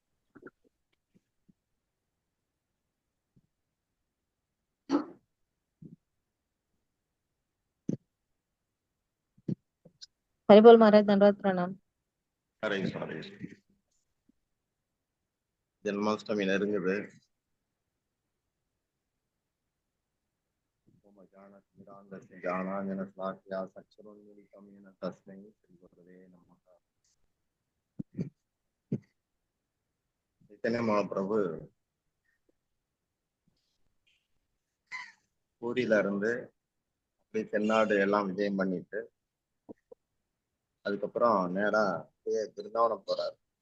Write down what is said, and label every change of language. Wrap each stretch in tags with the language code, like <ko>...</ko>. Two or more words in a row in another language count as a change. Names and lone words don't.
<hi>हरिबोल महाराज, धन्यवाद प्रणाम। हरे कृष्णा हरे कृष्णा। जन्माष्टमी நெருங்குது.</hi> <ta>चैतन्य महाप्रभु பூரியில இருந்து அப்படியே தென்னாடு எல்லாம் விஜயம் பண்ணிட்டு அதுக்கப்புறம் நேரா திருந்தாவனம் போறாரு.</ta>